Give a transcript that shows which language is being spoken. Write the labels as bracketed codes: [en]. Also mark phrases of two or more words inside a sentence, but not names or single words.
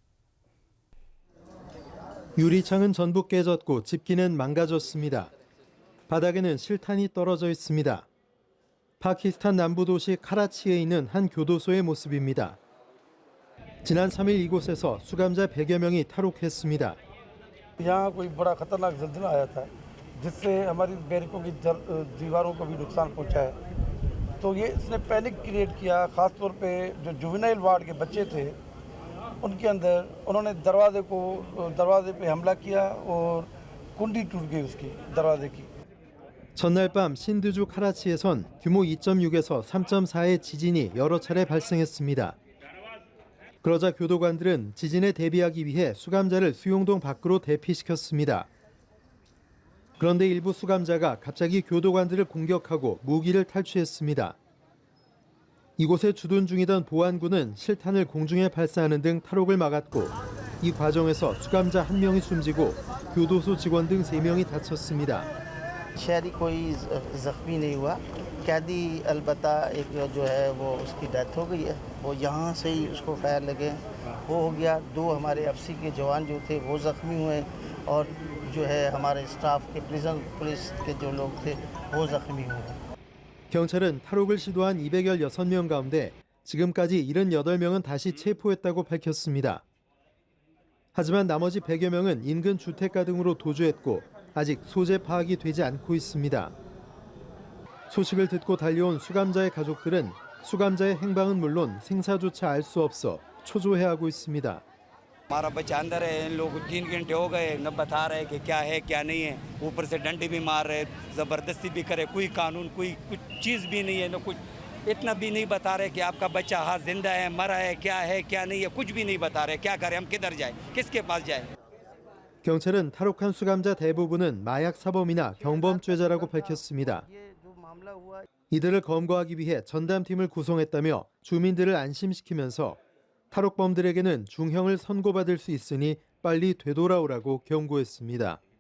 [ko] 유리창은 전부 깨졌고 집기는 망가졌습니다. 바닥에는 실탄이 떨어져 있습니다. 파키스탄 남부 도시 카라치에 있는 한 교도소의 모습입니다. 지난 3일 이곳에서 수감자 100여 명이 탈옥했습니다. [ur] یہاں کوئی بڑا خطرناک زلزلہ آیا تھا جس سے ہماری بیرکوں کی دیواروں کو بھی نقصان پہنچا ہے تو یہ اس نے [en] panic create [ur] کیا خاص طور پہ جو [en] juvenile ward [ur] کے بچے تھے ان کے اندر انہوں نے دروازے پہ حملہ کیا اور کنڈی ٹوٹ گئی اس کی دروازے کی. [ko] 전날 밤 신드주 카라치에선 규모 2.6에서 3.4의 지진이 여러 차례 발생했습니다. 그러자 교도관들은 지진에 대비하기 위해 수감자를 수용동 밖으로 대피시켰습니다. 그런데 일부 수감자가 갑자기 교도관들을 공격하고 무기를 탈취했습니다. 이곳에 주둔 중이던 보안군은 실탄을 공중에 발사하는 등 탈옥을 막았고 이 과정에서 수감자 1명이 숨지고 교도소 직원 등 3명이 다쳤습니다. [ur] شہری کوئی زخمی نہیں ہوا. قیدی البتہ ایک جو ہے وہ اس کی ڈیتھ ہو گئی ہے، وہ یہاں سے ہی اس کو فائر لگے وہ ہو گیا. 2 ہمارے ایف سی کے جوان جو تھے وہ زخمی ہوئے اور جو ہے ہمارے اسٹاف کے [en] prison police [ur] کے جو لوگ تھے وہ زخمی ہوئے. [ko] 경찰은 탈옥을 시도한 216명 가운데 지금까지 78명은 다시 체포했다고 밝혔습니다. 하지만 나머지 100여 명은 인근 주택가 등으로 도주했고 아직 소재 파악이 되지 않고 있습니다. 소식을 듣고 달려온 수감자의 가족들은 수감자의 행방은 물론 생사조차 알 수 없어 초조해하고 있습니다. [ur] ہمارا بچہ اندر ہے، ان لوگ 3 گھنٹے ہو گئے نہ بتا رہے کہ کیا ہے کیا نہیں ہے، اوپر سے ڈنڈے بھی مار رہے، زبردستی بھی کرے، کوئی قانون کوئی کچھ چیز بھی نہیں ہے، نہ کچھ اتنا بھی نہیں بتا رہے کہ آپکا بچہ ہاں زندہ ہے مرا ہے کیا نہیں ہے، کچھ بھی نہیں بتا رہے. کیا کریں، ہم کدھر جائے، کس کے پاس جائے. [ko] 경찰은 탈옥한 수감자 대부분은 마약 사범이나 경범죄자라고 밝혔습니다. 이들을 검거하기 위해 전담팀을 구성했다며 주민들을 안심시키면서 탈옥범들에게는 중형을 선고받을 수 있으니 빨리 되돌아오라고 경고했습니다.